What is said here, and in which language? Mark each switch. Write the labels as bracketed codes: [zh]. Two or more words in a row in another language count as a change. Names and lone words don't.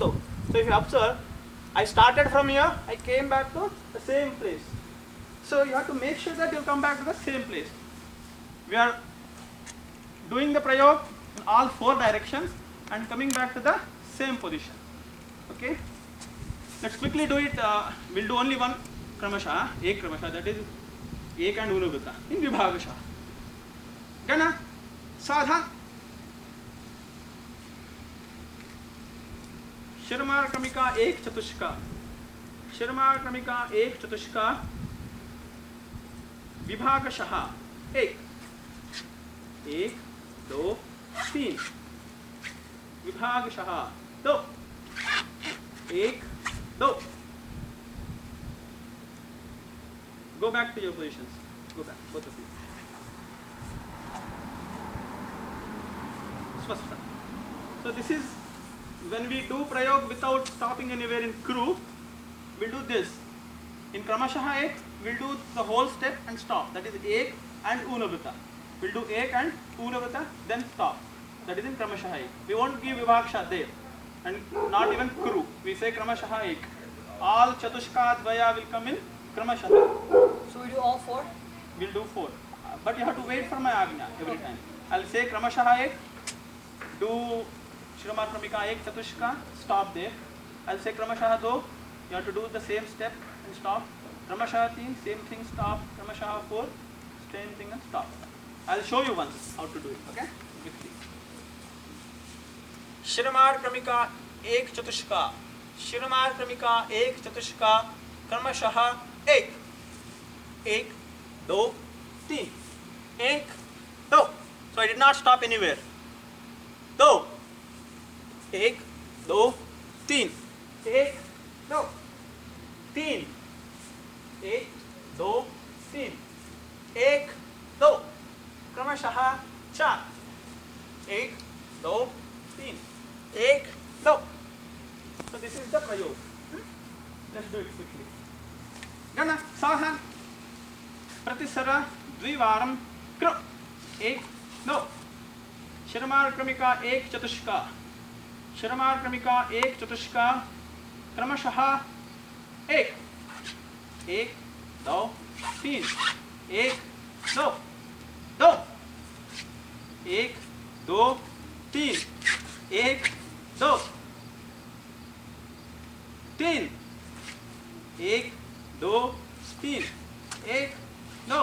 [en] So if you observe, I started from here, I came back to the same place. So you have to make sure that you'll come back to the same place. We are doing the prayog in all 4 directions and coming back to the same position. Okay? Let's quickly do it. We'll do only one kramasha, [sa] एक क्रमशः, [en] that is ek and unugata in vibhagasha. [sa] Gana, sadha, शिरमार क्रमिका एक चतुष्का, शिरमार क्रमिका एक चतुष्का, विभागशः एक, 1 2 3, विभागशः 2, 1 2. [en] Go back to your positions. Go back, both of you. Swasthha. So this is when we do prayog without stopping anywhere in kru, we'll do this. In [sa] क्रमशः एक, [en] we'll do the whole step and stop. That is ek and unavata. We'll do ek and unavata, then stop. That is in [sa] क्रमशः एक. [en] We won't give vibhaksha there. And not even kru. We say [sa] क्रमशः एक. [en] All [sa] चतुष्क द्वय [en] will come in kramashah. So we do all 4? We'll do 4. But you have to wait for my agnya every time. I'll say [sa] क्रमशः एक, [en] do [sa] श्रमर क्रमिका एक चतुष्का, [en] stop there. I'll say kramashah 2, you have to do the same step and stop. Kramashah 3, same thing, stop. Kramashah 4, same thing and stop. I'll show you once how to do it, okay? [sa] श्रमर क्रमिका एक चतुष्का, श्रमर क्रमिका एक चतुष्का, क्रमशः एक, 1 2 3, 1 2. [en] So I did not stop anywhere. [sa] 2 1 2 3, 1 2 3, 1 2 3, 1 2. क्रमशः 4, 1 2 3, 1 2. [en] So this is the prayog. Let's do it quickly. [sa] गण सह प्रतिसर द्विवारं कृ 1 2. शिरमार क्रमिका एक चतुष्का, शिरमार क्रमिका एक चतुष्का, क्रमशः 1 1 2 3, 1 2 2, 1 2 3, 1 2 3, 1 2 3, 1 2.